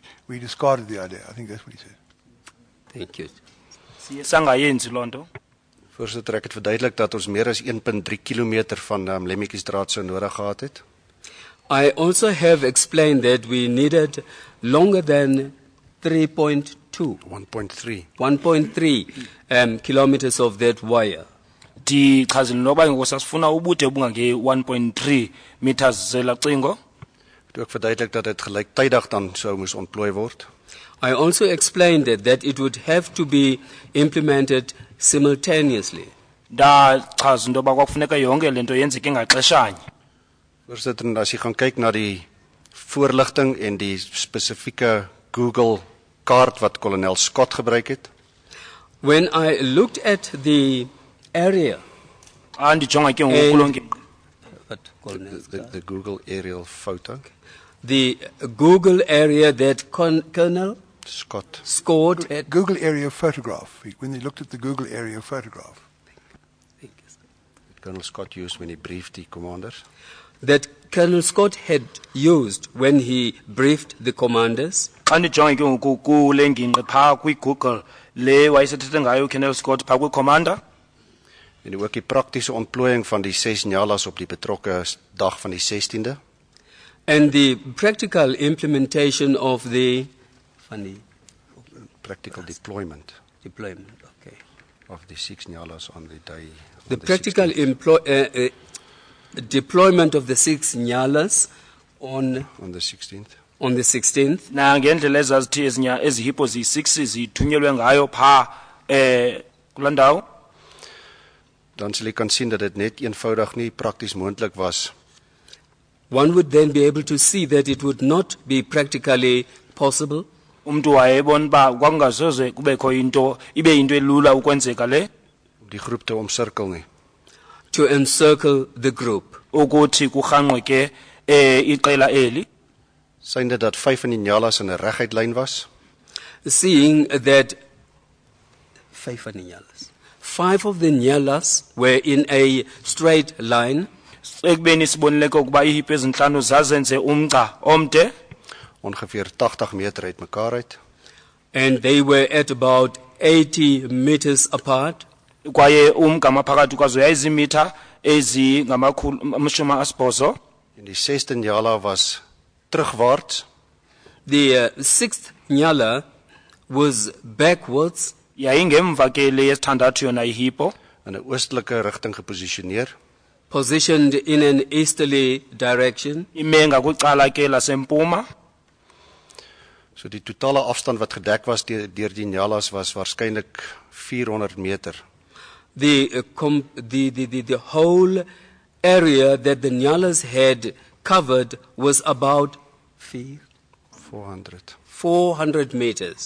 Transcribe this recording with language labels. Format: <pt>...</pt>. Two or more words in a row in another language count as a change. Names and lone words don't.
<en>We discarded the idea. I think that's what he said. Thank you.</en> <xh>Siye sangayenzi lonto.</xh> <af>Voorsitter, ek het verduidelik dat ons meer as 1.3 kilometer van Lemmetjiesdraad sou nodig gehad het.</af> <en>I also have explained that we needed longer than 1.3 kilometers of that wire.</en> <xh>Ndichazile noba ngosasifuna ubude obungange 1.3 meters zelacingo.</xh> <af>Ek ook verduidelik dat dit gelyktydig dan sou moes ontplooi word.</af> <en>I also explained that it would have to be implemented simultaneously.</en> <xh>Ndachaza into yoba kwakufuneka yonke lento yenzeke ngaxeshanye.</xh> <af>Voorsitter, as jy gaan kyk na die voorligting en die spesifieke Google kaart wat kolonel Scott gebruik het.</af> <en>When I looked at the area and the Google aerial photo. The Google area that Colonel Scott scored at Google area photograph. When they looked at the Google area photograph. Colonel Scott used when he briefed the commanders. That Colonel Scott had used when he briefed the commanders.</en> <xh>Google le wayesethethe ngayo Colonel Scott phaa kwi-commander.</xh> <af>En ook die praktiese ontplooiing van die 6 nyalas op die betrokke dag van die 16de.</af> <en>And the practical implementation of the practical deployment. Okay. Of the 6 nyalas on the day. The practical deployment of the 6 nyalas on the 16th. on the 16th.</en> <xh>Na ngendlela ezazithi ezihippo zi6 zithunyelwe ngayo pha kulandawo.</xh> <af>Dan sal jy kan sien dat dit net eenvoudig nie prakties moontlik was.</af> <en>One would then be able to see that it would not be practically possible.</en> <xh>Umuntu wayebona ba kwakungasoze kubekho into ibe into elula ukwenzeka le.</xh> <af>Die groep te omsirkel nie.</af> <en>To encircle the group.</en> <xh>Ukuthi kuhanqwe ke iqela eli.</xh> <af>Synde dat 5 van die nyalas in 'n reguit lyn was.</af> <en>Seeing that 5 of the nyalas were in a straight line.</en> <xh>Ekubeni sibonile ukuba ihippo ezinhlanu zazenze umgca omde.</xh> <af>Ongeveer 80 meter uit mekaar uit.</af> <en>And they were at about 80 meters apart.</en> <xh>Kwaye umgama phakathi kwazo yayizimitha ezingama-80.</xh> <af>En die 6de nyala was terugwaarts.</af> <en>The 6th nyala was backwards.</en> <xh>Yayingemva ke le yesithandathu yona ihippo.</xh> <af>In 'n oostelike rigting geposisioneer.</af> <en>Positioned in an easterly direction.</en> <xh>Imenga kwicala ke lasempuma.</xh> <af>So die totale afstand wat gedek was deur die nyalas was waarskynlik 400 meter.</af> <en>The whole area that the nyalas had covered was about 400 meters.</en>